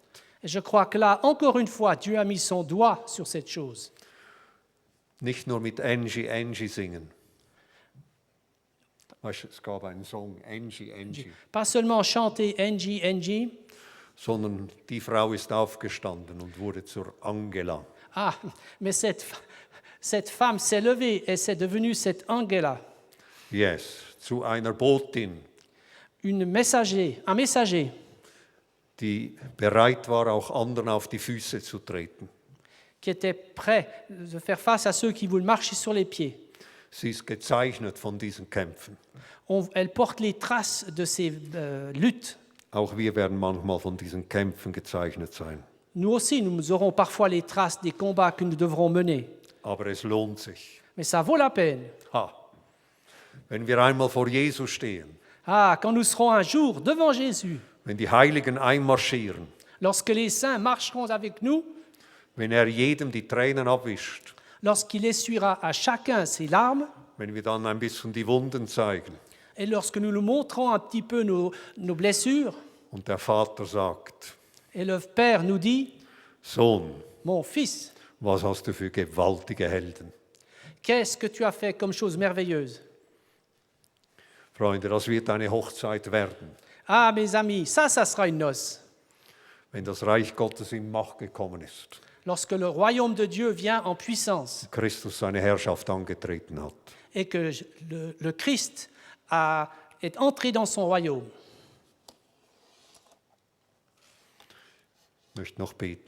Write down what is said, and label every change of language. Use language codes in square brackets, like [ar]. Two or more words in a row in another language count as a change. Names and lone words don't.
[fr] Et je crois que là, encore une fois, Dieu a mis son doigt sur cette chose. [de] Nicht nur mit Angie, Angie singen. Weißt du, es gab einen Song, Angie, Angie. [fr] Pas seulement chanter Angie, Angie. [de] Sondern die Frau ist aufgestanden und wurde zur Angela. [fr] Ah, mais cette femme s'est levée et c'est devenue cette Angela, [de] Yes, zu einer Botin. [fr] un messager. [de] die bereit war, auch anderen auf die Füße zu treten. [fr] qui était prêt de faire face à ceux qui voulaient marcher sur les pieds. [de] Sie ist gezeichnet von diesen Kämpfen. [fr] Elle porte les traces de ces luttes. [de] Auch wir werden manchmal von diesen Kämpfen gezeichnet sein. [fr] Nous aussi, nous aurons parfois les traces des combats que nous devrons mener. [de] Aber es lohnt sich. [fr] Mais ça vaut la peine. [de] Wenn wir einmal vor Jesus stehen, [fr] Quand nous serons un jour devant Jésus, [de] wenn die Heiligen einmarschieren, [fr] lorsque les saints marcheront avec nous, [de] wenn jedem die Tränen abwischt, [fr] lorsqu'il essuiera à chacun ses larmes, [de] wenn wir dann ein bisschen die Wunden zeigen [fr] et lorsque nous nous montrons un petit peu nos blessures, [de] und der Vater sagt, [fr] et le Père nous dit, [de] Sohn, [fr] mon fils, [de] was hast du für gewaltige Helden? [fr] qu'est-ce que tu as fait comme chose merveilleuse? [de] Freunde, das wird eine Hochzeit werden, [fr] Mes amis, ça sera une noce. [de] wenn das Reich Gottes in Macht gekommen ist, [fr] Lorsque le royaume de Dieu vient en puissance [de] Christus seine Herrschaft angetreten hat. [fr] et que le Christ est entré dans son royaume. [de] Ich möchte noch beten.